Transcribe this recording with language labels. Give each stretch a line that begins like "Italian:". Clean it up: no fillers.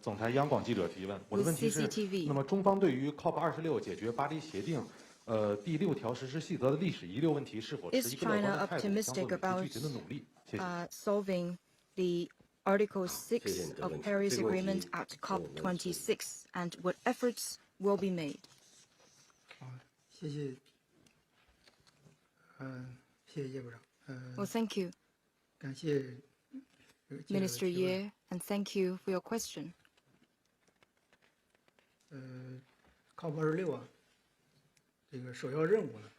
Chinese: 总台央广记者提问，我的问题是：那么中方对于 COP26 解决巴黎协定第6条实施细则的历史遗留问题是否持一个乐观的态度，将做出具体的努力？谢谢。
English: Solving the Article 6 of Paris Agreement at COP26 and what efforts will be made?
Chinese: 谢谢，谢谢叶部长。
English: Well, thank you,
Chinese: 感谢
English: Minister Ye, and thank you for your question.
Chinese: COP26啊，这个首要任务呢